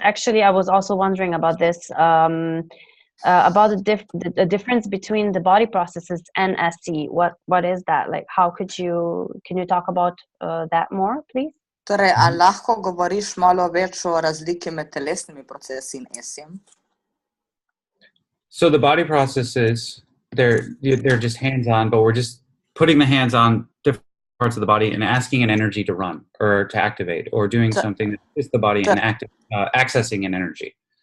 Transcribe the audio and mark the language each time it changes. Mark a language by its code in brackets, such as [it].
[en] Actually, I was also wondering about this. About the difference between the body processes and ESSE. What is that? Like, can you talk about that more, please? [sl] Torej, a lahko govoriš malo več o razliki med telesnimi procesi in ESSE-jem? [en] So the body processes, they're just hands-on, but we're just putting the hands on different parts of the body and asking an energy to run or to activate, or doing something that is the body and accessing an energy.